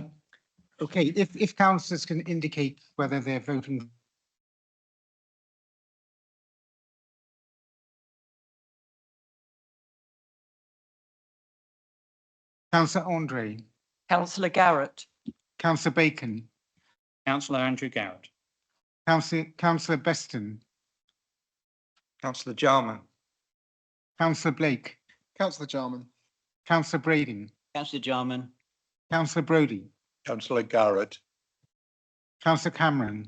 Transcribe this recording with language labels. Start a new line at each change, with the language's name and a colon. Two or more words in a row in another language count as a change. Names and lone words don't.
English: Okay, if councillors can indicate whether they're voting. Councillor Andre. Councillor Garrett. Councillor Bacon. Councillor Andrew Garrett. Councillor Beston. Councillor Jarman. Councillor Blake. Councillor Jarman. Councillor Braden. Councillor Jarman. Councillor Brodie. Councillor Garrett. Councillor Cameron.